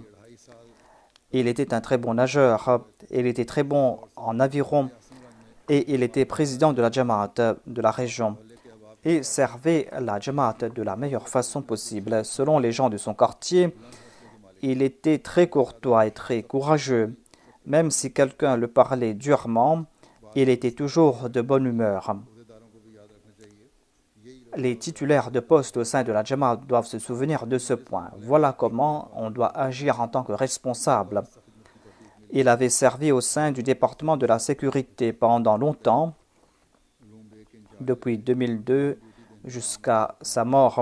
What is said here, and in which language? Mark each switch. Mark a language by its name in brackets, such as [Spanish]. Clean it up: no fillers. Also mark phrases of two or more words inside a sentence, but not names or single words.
[French] Il était un très bon nageur, il était très bon en aviron et il était président de la Jamaat de la région et servait la Jamaat de la meilleure façon possible. Selon les gens de son quartier, il était très courtois et très courageux. Même si quelqu'un le parlait durement, il était toujours de bonne humeur. [Urdu] عہدیداروں کو بھی یاد رکھنا چاہیے یہی [French] Les titulaires de poste au sein de la Jamaat doivent se souvenir de ce point. Voilà comment on doit agir en tant que responsable. Il avait servi au sein du département de la sécurité pendant longtemps, depuis 2002 jusqu'à sa mort.